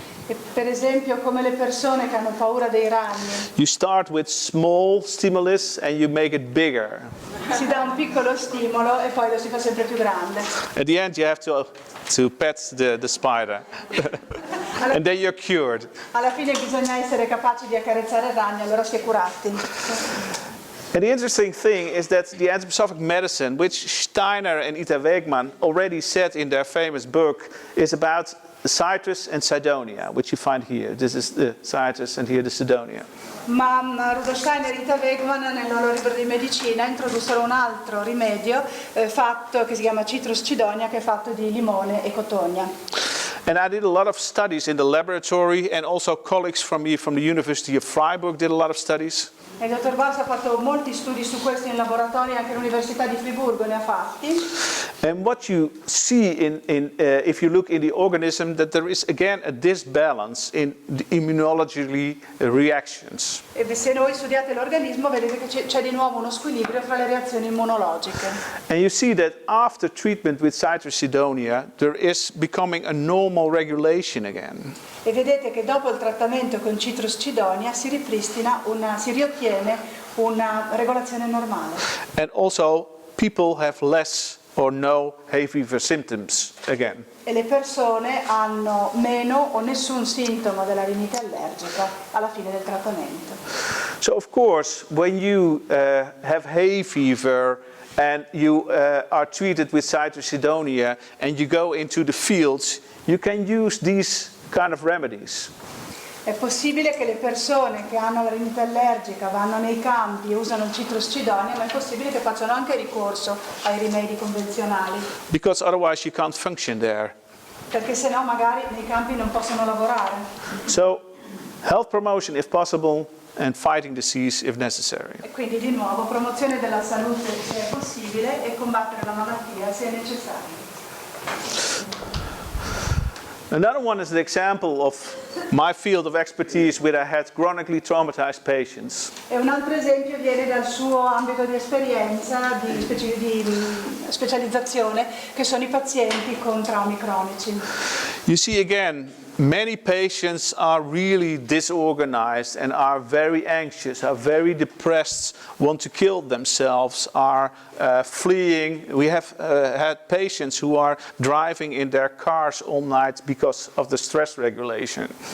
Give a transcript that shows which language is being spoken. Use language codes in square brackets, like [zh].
[it] E per esempio, come le persone che hanno paura dei ragni, [en] you start with small stimulus and you make it bigger. [it] si dà un piccolo stimolo e poi lo si fa sempre più grande. [en] At the end you have to pet the spider. And then you're cured. [it] Alla fine bisogna essere capaci di accarezzare il ragno, allora si è curati. [en] And the interesting thing is that the anthroposophic medicine, which Steiner and Ita Wegman already said in their famous book, is about citrus and cydonia, which you find here. This is the citrus and here the cydonia. [it] Ma Rudolf Steiner e Ita Wegman nel loro libro di medicina introdussero un altro rimedio fatto, che si chiama citrus cydonia, che è fatto di limone e cotogna. [en] And I did a lot of studies in the laboratory, and also colleagues from me from the University of Freiburg did a lot of studies. [it] E il dottor Baars ha fatto molti studi su questo in laboratorio, anche l'Università di Friburgo ne ha fatti. [en] And what you see if you look in the organism, that there is again a disbalance in the immunology reactions. [it] E se voi studiate l'organismo vedete che c'è di nuovo uno squilibrio fra le reazioni immunologiche. [en] And you see that after treatment with citrus cydonia, there is becoming a normal regulation again. [it] E vedete che dopo il trattamento con citrus cydonia si riottiene una regolazione normale. [en] And also people have less or no hay fever symptoms again. [it] E le persone hanno meno o nessun sintomo della rinite allergica alla fine del trattamento. [en] So of course, when you have hay fever and you are treated with cytosidonia and you go into the fields, you can use these kind of remedies. [it] È possibile che le persone che hanno la rinite allergica vanno nei campi e usano il citroscidonia, ma è possibile che facciano anche ricorso ai rimedi convenzionali. [en] Because otherwise you can't function there. [it] Perché se no magari nei campi non possono lavorare. [en] So, health promotion if possible and fighting disease if necessary. [it] E quindi di nuovo promozione della salute se è possibile e combattere la malattia se è necessario. [en] Another one is an example of my field of expertise where I had chronically traumatized patients. [it] E un altro esempio viene dal suo ambito di esperienza, di specializzazione, che sono i pazienti con traumi cronici. [en] You see again, many patients are really disorganized and are very anxious, are very depressed, want to kill themselves, are fleeing. We have had patients who are driving in their cars all night because of the stress regulation.